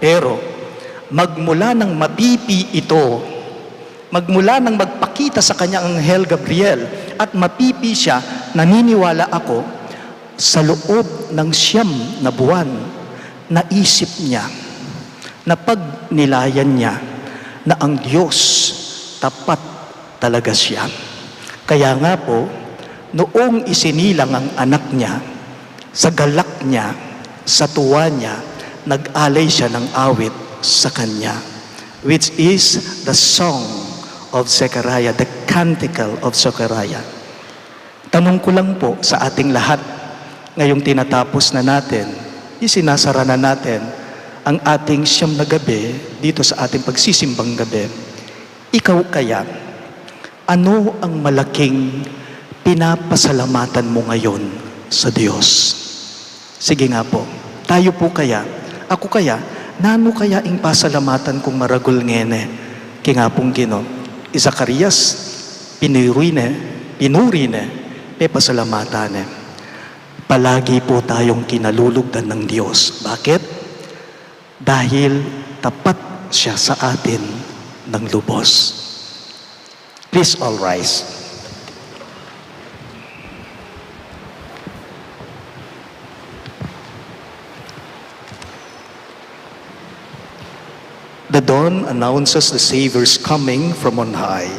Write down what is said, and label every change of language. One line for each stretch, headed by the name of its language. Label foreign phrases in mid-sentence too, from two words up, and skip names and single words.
Filipino: Pero, magmula nang mapipi ito, magmula nang magpakita sa kanya ang Anghel Gabriel at mapipi siya, naniniwala ako, sa loob ng 9 na buwan, naisip niya, napagnilayan niya na ang Diyos tapat talaga siya. Kaya nga po, noong isinilang ang anak niya, sa galak niya, sa tuwa niya, nag-alay siya ng awit sa kanya,
English: which is the song of Zechariah, the canticle of Zechariah.
Filipino: Tanong ko lang po sa ating lahat, ngayong tinatapos na natin, isinasara na natin ang ating 9 na gabi dito sa ating pagsisimbang gabi. Ikaw kaya, ano ang malaking pinapasalamatan mo ngayon sa Diyos? Sige nga po, tayo po kaya, ako kaya,
Pampanga: nano kaya ing pasalamatan kong maragul ngene, kinga pong Ginoo. Zacarias, pinuri ne, pasalamatan ne.
Filipino: Palagi po tayong kinalulugdan ng Diyos. Bakit? Dahil tapat siya sa atin ng lubos.
English: Please all rise. The dawn announces the Savior's coming from on high.